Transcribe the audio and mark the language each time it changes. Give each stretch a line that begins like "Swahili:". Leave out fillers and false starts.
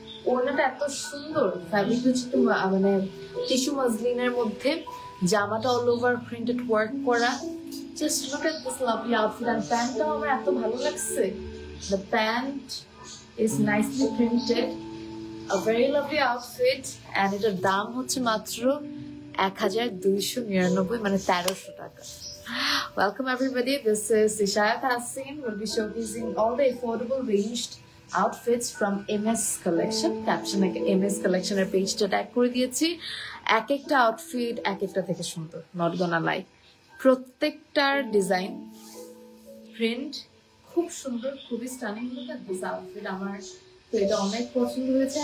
Bangla: ওড়নাটা এত সুন্দর, ফ্যাব্রিক হচ্ছে একটু মানে টিস্যু মাসলিনের মধ্যে, জামাটা
English: all over printed work
Bangla: করা।
English: Just look at this lovely outfit.
Bangla: আর প্যান্টটাও আমার এত ভালো লাগছে।
English: the pant is nicely printed, a very lovely outfit, and
Bangla: এটার দাম হচ্ছে মাত্র ১,২৯৯, মানে ১৩০০ টাকা।
English: Welcome everybody, this is Ishayat Hassin. We'll be showcasing all the affordable ranged outfits from MS Collection.
Bangla: Caption MS Collection এর পেজটা ট্যাগ করে দিয়েছি। এক একটা আউটফিট এক একটা থেকে সুন্দর,
English: not gonna lie.
Bangla: প্রত্যেকটার ডিজাইন প্রিন্ট খুব সুন্দর, খুবই stunning.
English: look at this outfit,
Bangla: আমার তো এটা অনেক পছন্দ হয়েছে।